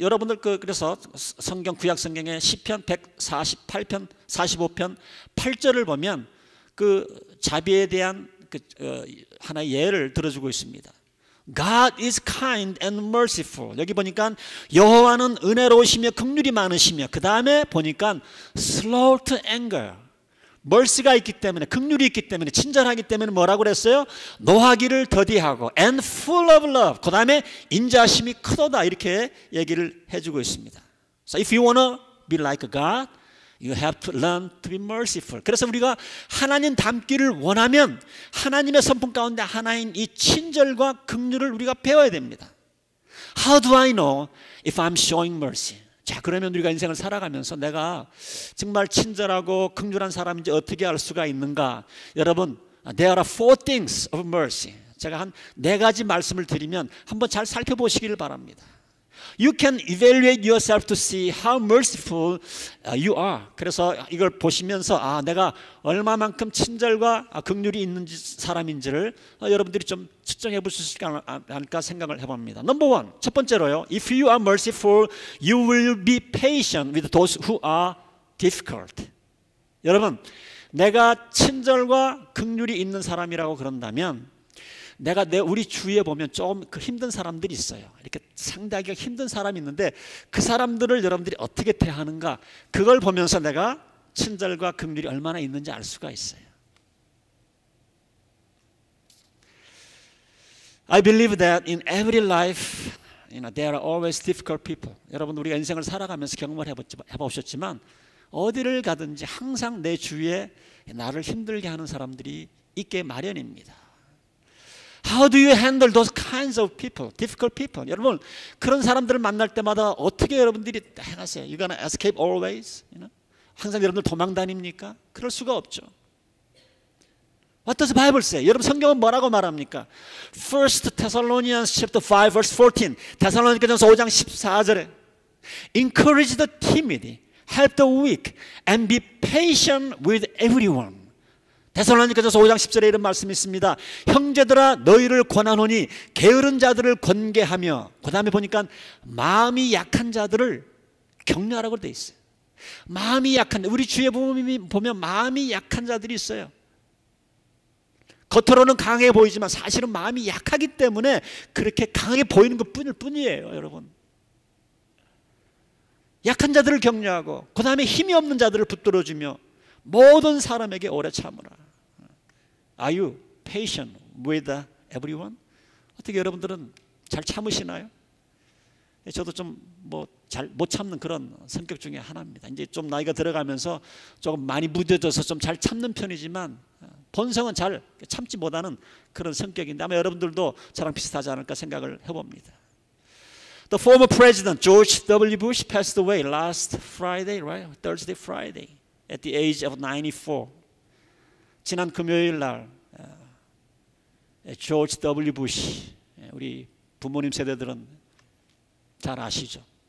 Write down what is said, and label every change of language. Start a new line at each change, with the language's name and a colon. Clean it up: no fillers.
Korean: 여러분들 그래서 성경 구약 성경의 시편 148편, 45편 8절을 보면 그 자비에 대한 하나의 예를 들어주고 있습니다.
English: God is kind and merciful.
Korean: 여기 보니까 여호와는 은혜로우시며 긍휼이 많으시며 그 다음에 보니까
English: slow to anger.
Korean: mercy가 있기 때문에, 긍휼이 있기 때문에, 친절하기 때문에 뭐라고 그랬어요? 노하기를 더디하고
English: and full of love.
Korean: 그 다음에 인자심이 크도다, 이렇게 얘기를 해주고 있습니다.
English: So if you want to be like God, you have to learn to be merciful.
Korean: 그래서 우리가 하나님 닮기를 원하면 하나님의 성품 가운데 하나인 이 친절과 긍휼을 우리가 배워야 됩니다.
English: How do I know if I'm showing mercy?
Korean: 자, 그러면 우리가 인생을 살아가면서 내가 정말 친절하고 긍휼한 사람인지 어떻게 알 수가 있는가? 여러분,
English: there are 4 things of mercy.
Korean: 제가 한 4가지 말씀을 드리면 한번 잘 살펴보시길 바랍니다.
English: You can evaluate yourself to see how merciful you are.
Korean: 그래서 이걸 보시면서 내가 얼마만큼 친절과 긍휼이 있는 사람인지를 여러분들이 좀 측정해 볼 수 있지 않을까 생각을 해봅니다.
English: Number one,
Korean: 첫 번째로요.
English: If you are merciful, you will be patient with those who are difficult.
Korean: 여러분, 내가 친절과 긍휼이 있는 사람이라고 그런다면 내가 우리 주위에 보면 좀 힘든 사람들이 있어요. 이렇게 상대하기가 힘든 사람이 있는데 그 사람들을 여러분들이 어떻게 대하는가, 그걸 보면서 내가 친절과 긍휼이 얼마나 있는지 알 수가 있어요.
English: I believe that in every life, there are always difficult people.
Korean: 여러분, 우리가 인생을 살아가면서 경험을 해보셨지만 어디를 가든지 항상 내 주위에 나를 힘들게 하는 사람들이 있게 마련입니다.
English: How do you handle those kinds of people, difficult people?
Korean: 여러분, 그런 사람들을 만날 때마다 어떻게 여러분들이 행하세요?
English: You're gonna escape always?
Korean: 항상 여러분들 도망 다닙니까? 그럴 수가 없죠.
English: What does the Bible say?
Korean: 여러분, 성경은 뭐라고 말합니까?
English: 1 Thessalonians chapter 5 verse 14.
Korean: 데살로니가전서 5장 14절에
English: Encourage the timid, help the weak, and be patient with everyone.
Korean: 데살로니가전서 5장 10절에 이런 말씀이 있습니다. 형제들아, 너희를 권하노니 게으른 자들을 권계하며, 그 다음에 보니까 마음이 약한 자들을 격려하라고 돼 있어요. 마음이 약한, 우리 주위에 보면 마음이 약한 자들이 있어요. 겉으로는 강해 보이지만 사실은 마음이 약하기 때문에 그렇게 강하게 보이는 것 뿐이에요, 여러분. 약한 자들을 격려하고, 그 다음에 힘이 없는 자들을 붙들어주며 모든 사람에게 오래 참으라.
English: Are you patient with everyone?
Korean: 어떻게 여러분들은 잘 참으시나요? 저도 좀 잘 못 참는 그런 성격 중에 하나입니다. 이제 좀 나이가 들어가면서 조금 많이 무뎌져서 좀 잘 참는 편이지만 본성은 잘 참지 못하는 그런 성격인데 아마 여러분들도 저랑 비슷하지 않을까 생각을 해봅니다.
English: The former president George W. Bush passed away last Friday, right? Thursday, Friday, at the age of 94.
Korean: 지난 금요일 날 조지 W. 부시, 우리 부모님 세대들은 잘 아시죠?